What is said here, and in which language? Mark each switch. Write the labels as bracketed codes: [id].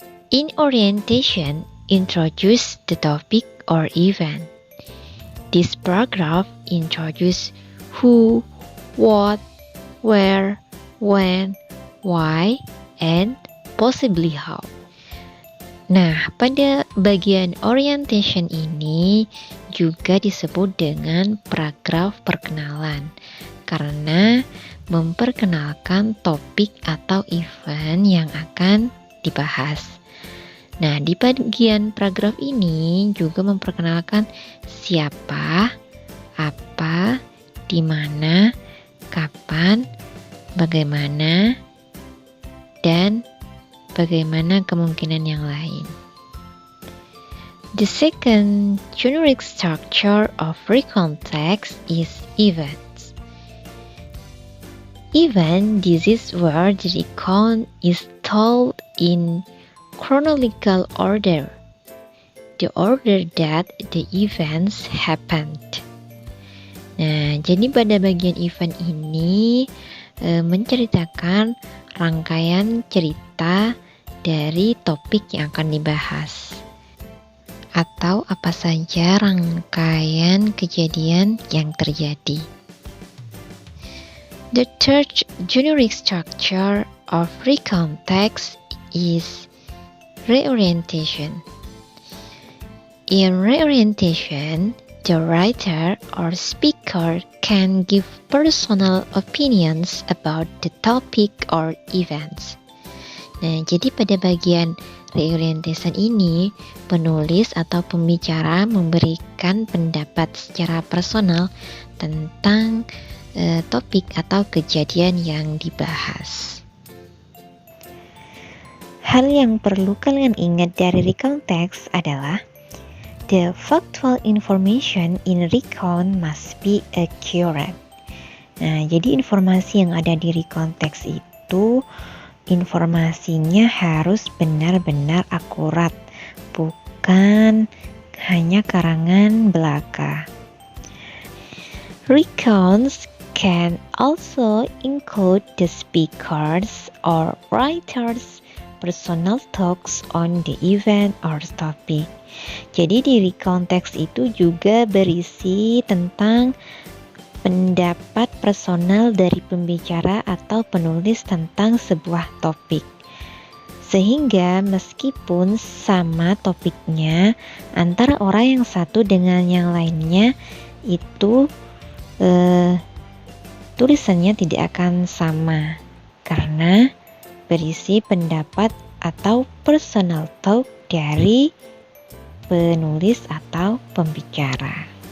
[en] In orientation, introduce the topic or event. This paragraph introduces who, what, where, when, why, and possibly how. [id] Nah, pada bagian orientation ini juga disebut dengan paragraf perkenalan karena memperkenalkan topik atau event yang akan dibahas. Nah, di bagian paragraf ini juga memperkenalkan siapa, apa, di mana, kapan, bagaimana, dan bagaimana kemungkinan yang lain. [en] The second generic structure of recount text is events. Event, this is where the recount is told in chronological order, the order that the events happened. [id] Nah, jadi pada bagian event ini menceritakan rangkaian cerita dari topik yang akan dibahas, atau apa saja rangkaian kejadian yang terjadi. [en] The third generic structure of recount text is reorientation. In reorientation, the writer or speaker can give personal opinions about the topic or events. [id] Nah, jadi pada bagian reorientation ini, penulis atau pembicara memberikan pendapat secara personal tentang topik atau kejadian yang dibahas. Hal yang perlu kalian ingat dari recount text adalah [en] the factual information in recount must be accurate. [id] Nah, jadi informasi yang ada di recount text itu informasinya harus benar-benar akurat, bukan hanya karangan belaka. [en] Recounts can also include the speakers or writers' personal talks on the event or topic. [id] Jadi di recount text itu juga berisi tentang pendapat personal dari pembicara atau penulis tentang sebuah topik. Sehingga meskipun sama topiknya, antara orang yang satu dengan yang lainnya itu tulisannya tidak akan sama karena berisi pendapat atau personal talk dari penulis atau pembicara.